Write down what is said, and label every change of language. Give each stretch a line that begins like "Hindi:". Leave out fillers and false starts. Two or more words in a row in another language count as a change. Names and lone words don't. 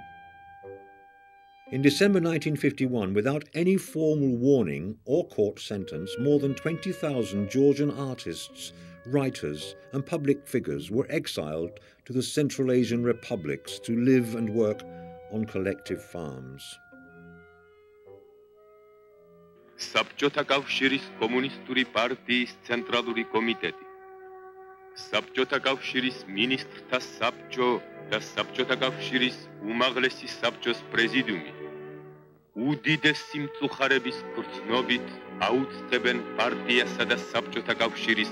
English: In December 1951, without any formal warning or court sentence, more than 20,000 Georgian artists, writers and public figures were exiled to the Central Asian republics to live and work on collective farms.
Georgian: საბჭოთა კავშირის კომუნისტური პარტიის ცენტრალური კომიტეტი, საბჭოთა კავშირის მინისტრთა საბჭო და საბჭოთა კავშირის უმაღლესი საბჭოს პრეზიდიუმი უდიდესი მწუხარების გრძნობით აუწყებენ პარტიასა და საბჭოთა კავშირის